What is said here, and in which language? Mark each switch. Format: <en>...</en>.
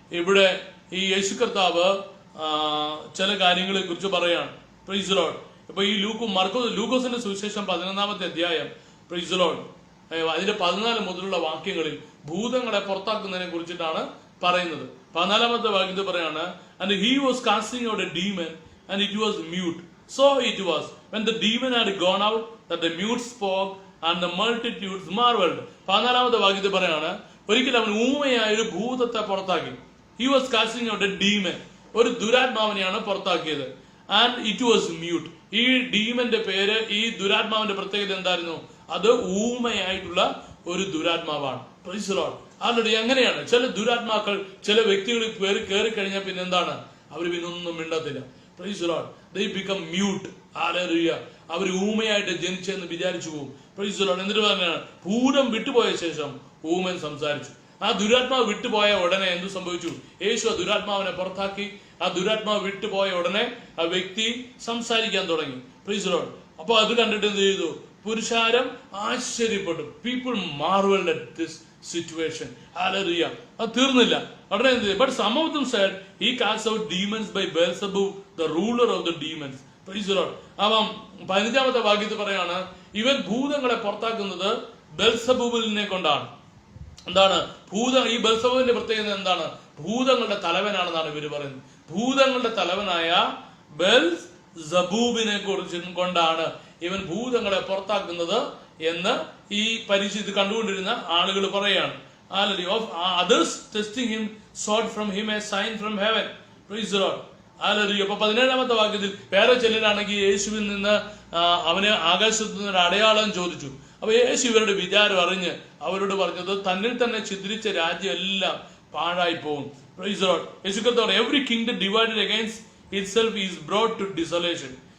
<ml>ഇവിടെ ഈ യേശു കർത്താവ് ചില കാര്യങ്ങളെ കുറിച്ച് പറയാണ്.</ml> <en>Praise the Lord.</en> <ml>ഇപ്പൊ ഈ ലൂക്കോസിന്റെ സുവിശേഷം 11-ാമത്തെ അധ്യായം,</ml> <en>praise the Lord,</en> <ml>അതിന്റെ 14 മുതലുള്ള വാക്യങ്ങളിൽ ഭൂതങ്ങളെ പുറത്താക്കുന്നതിനെ കുറിച്ചിട്ടാണ് പറയുന്നത്. 14-ാമത്തെ വാക്യത്തിൽ പറയാണ്,</ml> <en>and he was casting out a demon and it was mute. So it was when the demon had gone out that the mute spoke and the multitudes marveled.</en> <ml>14-ാമത്തെ വാക്യത്തിൽ പറയാണ്, ഒരിക്കലും അവൻ ഊമയായ ഒരു ഭൂതത്തെ പുറത്താക്കി.</ml> <en>He was casting out a demon.</en> <ml>ഒരു ദുരാത്മാവിനെയാണ് പുറത്താക്കിയത്.</ml> <en>And it was mute.</en> <ml>ഈ ഡീമന്റെ പേര്, ഈ ദുരാത്മാവിന്റെ പ്രത്യേകത എന്തായിരുന്നു? അത് ഊമയായിട്ടുള്ള ഒരു ദുരാത്മാവാണ്.</ml> <en>Praise the Lord.</en> <ml>ആൾറെഡി അങ്ങനെയാണ് ചില ദുരാത്മാക്കൾ ചില വ്യക്തികളിൽ കയറി കഴിഞ്ഞാൽ പിന്നെ എന്താണ്? അവർ പിന്നെ ഒന്നും മിണ്ടത്തില്ല.</ml> <en>Praise the Lord. They become mute. Hallelujah.</en> <ml>അവർ ഊമയായിട്ട് ജനിച്ചെന്ന് വിചാരിച്ചു പോകും.</ml> <en>Praise the Lord.</en> <ml>എന്നിട്ട് പറഞ്ഞാണ് ഭൂതം വിട്ടുപോയ ശേഷം ഊമൻ സംസാരിച്ചു. ആ ദുരാത്മാവ് വിട്ടുപോയ ഉടനെ എന്ത് സംഭവിച്ചു? യേശു ആ ദുരാത്മാവിനെ പുറത്താക്കി. ആ ദുരാത്മാവ് വിട്ടുപോയ ഉടനെ ആ വ്യക്തി സംസാരിക്കാൻ തുടങ്ങി.</ml> <en>Praise the Lord.</en> <ml>അപ്പൊ അത് കണ്ടിട്ട് എന്ത് ചെയ്തു? പുരുഷാരം ആശ്ചര്യപ്പെട്ടു.</ml> <en>People marvelled at this situation.</en> <ml>Hallelujah. അത് തീർന്നില്ല. ഉടനെ എന്ത് ചെയ്തു?</ml> <en>But some of them said he cast out demons by Beelzebub, the ruler of the demons. Praise the Lord.</en> <ml>അപ്പം 15-ാമത്തെ വാക്യത്തിൽ പറയാണ്, ഇവൻ ഭൂതങ്ങളെ പുറത്താക്കുന്നത് ബെൽസബൂബിനെ കൊണ്ടാണ്. എന്താണ് ഈ ബെൽസബൂബിന്റെ പ്രത്യേകത എന്താണ്? ഭൂതങ്ങളുടെ തലവനാണെന്നാണ് ഇവര് പറയുന്നത്. ഭൂതങ്ങളുടെ തലവനായ ബെൽസബൂബിനെ കുറിച്ച് കൊണ്ടാണ് ഇവൻ ഭൂതങ്ങളെ പുറത്താക്കുന്നത് എന്ന് ഈ ഇത് കണ്ടുകൊണ്ടിരുന്ന ആളുകൾ പറയാണ്.</ml> <en>Others testing him sought from him a sign from heaven. Praise the Lord. Hallelujah.</en> <ml>അപ്പൊ 17-ാമത്തെ വാക്യത്തിൽ വേറെ ചിലരാണെങ്കിൽ യേശുവിൽ നിന്ന് അവന് ആകാശത്ത് നിന്ന് ഒരു അടയാളം ചോദിച്ചു. അപ്പൊ യേശു ഇവരുടെ വിചാരം അറിഞ്ഞ് അവരോട് പറഞ്ഞത്, തന്നിൽ തന്നെ ഛിദ്രിച്ച രാജ്യം എല്ലാം പാഴായി പോകും.</ml> <en>Praise the Lord. യേശു കർത്താവ് every kingdom divided against itself is brought to desolation.</en>